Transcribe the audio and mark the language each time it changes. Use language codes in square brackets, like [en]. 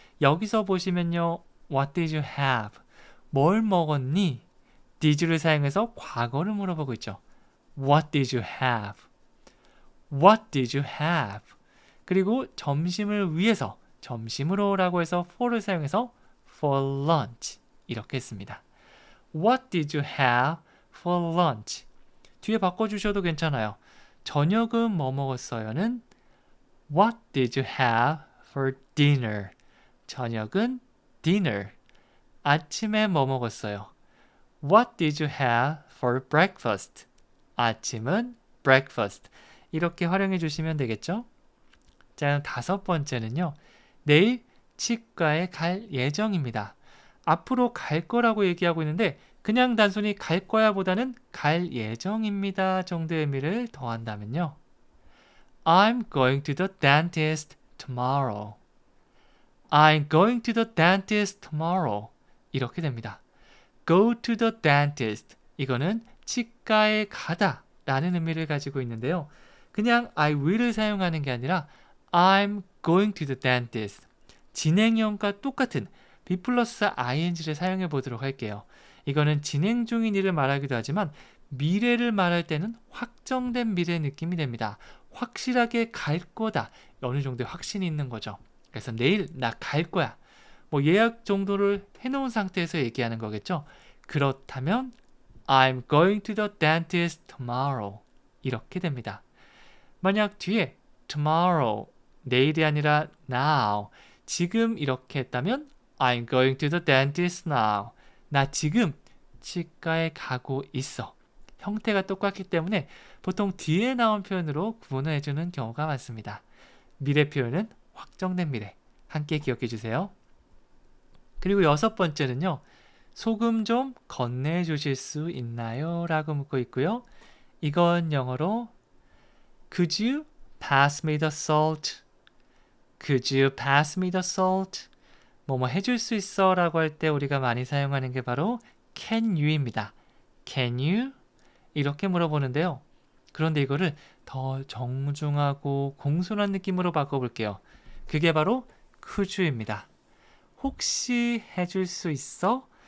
[ko] 여기서 보시면요. [en] What did you have? [ko] 뭘 먹었니? did를 사용해서 과거를 물어보고 있죠. [en] What did you have? What did you have? [ko] 그리고 점심을 위해서 점심으로 라고 해서 for를 사용해서 for lunch 이렇게 했습니다. [en] What did you have for lunch? [ko] 뒤에 바꿔주셔도 괜찮아요. 저녁은 뭐 먹었어요는 [en] What did you have for dinner? [ko] 저녁은 dinner. 아침에 뭐 먹었어요? [en] What did you have for breakfast? [ko] 아침은 breakfast. 이렇게 활용해 주시면 되겠죠? 자, 다섯 번째는요. 내일 치과에 갈 예정입니다. 앞으로 갈 거라고 얘기하고 있는데 그냥 단순히 갈 거야 보다는 갈 예정입니다 정도의 의미를 더한다면요. [en] I'm going to the dentist tomorrow. I'm going to the dentist tomorrow. [ko] 이렇게 됩니다. [en] Go to the dentist. [ko] 이거는 치과에 가다 라는 의미를 가지고 있는데요. 그냥 I will을 사용하는 게 아니라 [en] I'm going to the dentist. [ko] 진행형과 똑같은 be 플러스 ing를 사용해 보도록 할게요. 이거는 진행 중인 일을 말하기도 하지만 미래를 말할 때는 확정된 미래 느낌이 됩니다. 확실하게 갈 거다. 어느 정도의 확신이 있는 거죠. 그래서 내일 나 갈 거야. 뭐 예약 정도를 해놓은 상태에서 얘기하는 거겠죠. [en] 그렇다면 I'm going to the dentist tomorrow. [ko] 이렇게 됩니다. 만약 뒤에 tomorrow, 내일이 아니라 now, 지금 이렇게 했다면 [en] I'm going to the dentist now. [ko] 나 지금 치과에 가고 있어. 형태가 똑같기 때문에 보통 뒤에 나온 표현으로 구분을 해주는 경우가 많습니다. 미래 표현은 확정된 미래. 함께 기억해 주세요. 그리고 6번째는요. 소금 좀 건네주실 수 있나요? 라고 묻고 있고요. 이건 영어로 [en] Could you pass me the salt? Could you pass me the salt? [ko] 뭐뭐 해줄 수 있어? 라고 할 때 우리가 많이 사용하는 게 바로 Can you입니다. [en] Can you? [ko] 이렇게 물어보는데요. 그런데 이거를 더 정중하고 공손한 느낌으로 바꿔볼게요. 그게 바로 Could you입니다. 혹시 해줄 수 있어?